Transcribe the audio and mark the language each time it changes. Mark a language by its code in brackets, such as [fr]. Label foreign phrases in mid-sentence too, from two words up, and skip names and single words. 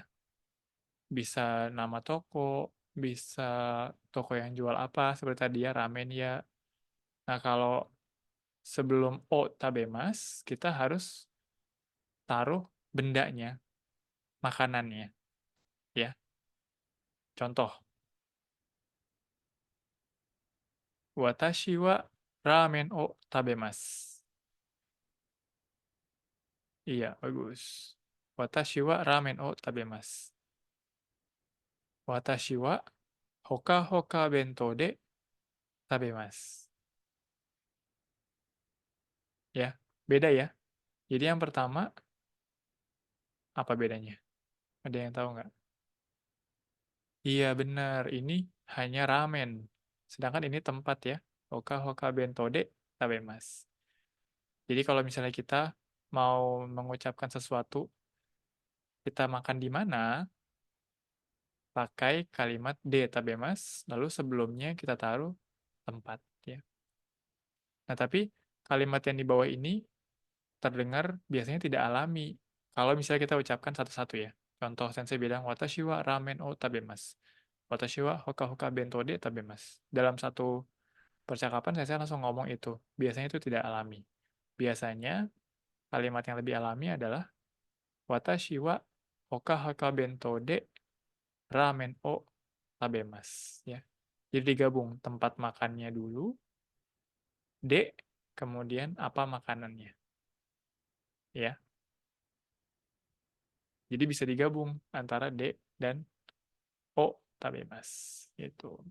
[id] Bisa nama toko, bisa toko yang jual apa, seperti tadi ya, ramen ya. Nah, kalau sebelum o tabemas, kita harus taruh bendanya, makanannya, ya. Contoh, [ja] 私はラーメンを食べます. [id] Iya, bagus. [ja] 私はラーメンを食べます。私はhoka-hoka bentoで食べます. [id] Beda ya. Jadi yang pertama, apa bedanya? Ada yang tahu nggak? Iya benar, ini hanya ramen. Sedangkan ini tempat ya. [ja] Hoka hoka bento de tabemasu. [id] Jadi kalau misalnya kita mau mengucapkan sesuatu, kita makan di mana, pakai kalimat [ja] で食べます, [id] lalu sebelumnya kita taruh tempat ya. Nah, tapi kalimat yang di bawah ini terdengar biasanya tidak alami. Kalau misalnya kita ucapkan satu-satu ya. Contoh sensei bilang [ja] 私はラーメンを食べます. Watashi wa hoka hoka bento de tabemasu. [id] Dalam satu percakapan sensei langsung ngomong itu. Biasanya itu tidak alami. Biasanya kalimat yang lebih alami adalah [ja] watashi wa hoka hoka bento de ramen o tabemasu ya. [id] Jadi digabung tempat makannya dulu, de, kemudian apa makanannya. Ya. Jadi bisa digabung antara de dan [ja] を食べます [id] gitu.